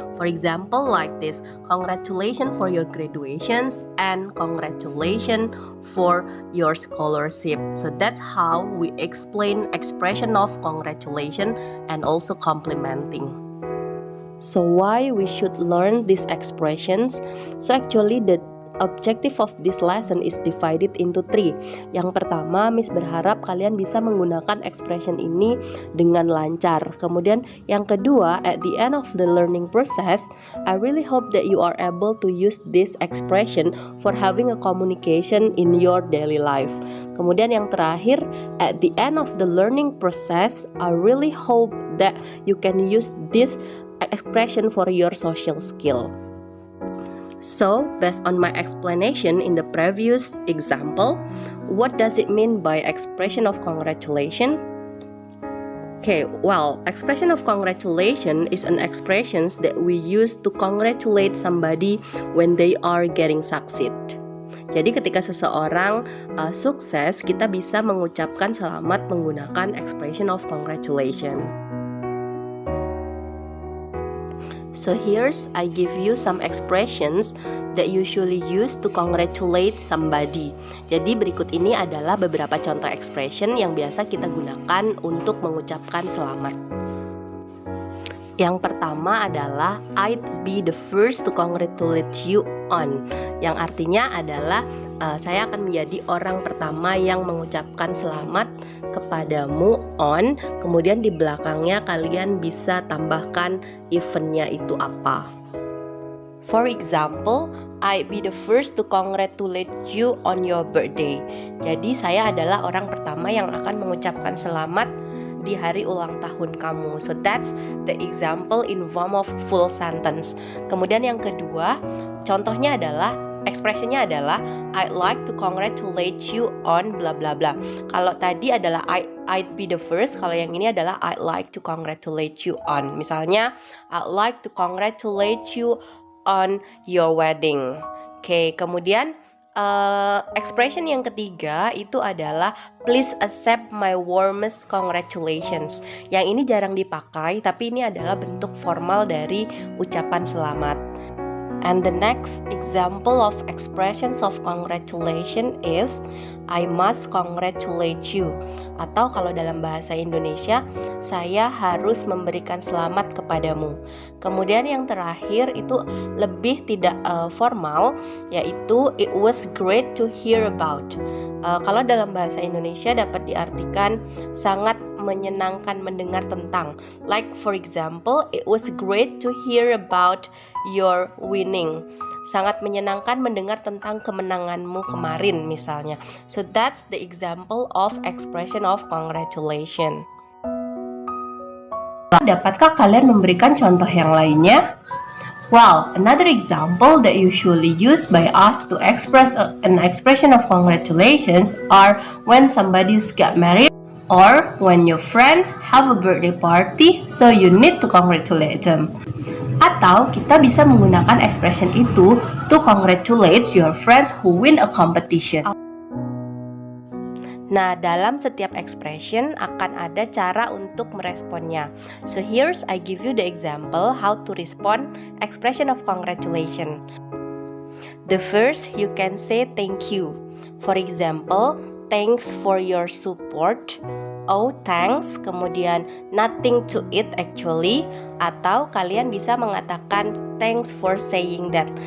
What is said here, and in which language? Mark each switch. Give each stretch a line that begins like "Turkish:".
English: For example, like this, congratulations for your graduations and congratulations for your scholarship. So that's how we explain expression of congratulation and also complimenting. So why we should learn these expressions? So actually the objective of this lesson is divided into 3.
Indonesian: Yang pertama, Miss berharap kalian bisa menggunakan expression ini dengan lancar. Kemudian yang kedua,
English: at the end of the learning process, I really hope that you are able to use this expression for having a communication in your daily life.
Indonesian: Kemudian yang terakhir,
English: at the end of the learning process, I really hope that you can use this expression for your social skill. So, based on my explanation in the previous example, what does it mean by expression of congratulation? Okay, well, expression of congratulation is an expression that we use to congratulate somebody when they are getting succeed.
Indonesian: Jadi ketika seseorang sukses, kita bisa mengucapkan selamat menggunakan expression of congratulation.
English: So here's I give you some expressions that usually used to congratulate somebody.
Indonesian: Jadi berikut ini adalah beberapa contoh expression yang biasa kita gunakan untuk mengucapkan selamat. Yang pertama adalah
English: I'd be the first to congratulate you on,
Indonesian: yang artinya adalah saya akan menjadi orang pertama yang mengucapkan selamat kepadamu on. Kemudian di belakangnya kalian bisa tambahkan eventnya itu apa.
English: For example, I'd be the first to congratulate you on your birthday.
Indonesian: Jadi saya adalah orang pertama yang akan mengucapkan selamat di hari ulang tahun kamu.
English: So that's the example in form of full sentence.
Indonesian: Kemudian yang kedua, contohnya adalah expressionnya adalah
English: I'd like to congratulate you on bla bla
Indonesian: bla. Kalau tadi adalah
English: I'd be the first,
Indonesian: kalau yang ini adalah
English: I'd like to congratulate you on. Misalnya I'd like to congratulate you on your wedding.
Indonesian: Oke, kemudian expression yang ketiga itu adalah
English: please accept my warmest congratulations.
Indonesian: Yang ini jarang dipakai, tapi ini adalah bentuk formal dari ucapan selamat.
English: And the next example of expressions of congratulation is I must congratulate you.
Indonesian: Atau kalau dalam bahasa Indonesia, saya harus memberikan selamat kepadamu. Kemudian yang terakhir itu lebih tidak formal, yaitu
English: it was great to hear about.
Indonesian: Kalau dalam bahasa Indonesia dapat diartikan sangat menyenangkan mendengar tentang.
English: Like for example, it was great to hear about your winning.
Indonesian: Sangat menyenangkan mendengar tentang kemenanganmu kemarin misalnya.
English: So that's the example of expression of congratulation.
Indonesian: Dapatkah kalian memberikan contoh yang lainnya?
English: Well, another example that usually used by us to express an expression of congratulations are when somebody's got married or when your friend have a birthday party, so you need to congratulate them.
Indonesian: Atau kita bisa menggunakan expression itu
English: to congratulate your friends who win a competition.
Indonesian: Nah, dalam setiap expression akan ada cara untuk meresponnya.
English: So here's I give you the example how to respond expression of congratulation. The first, you can say thank you. For example, thanks for your support. oh thanks, kemudian nothing to it actually,
Indonesian: atau kalian bisa mengatakan
English: thanks for saying that.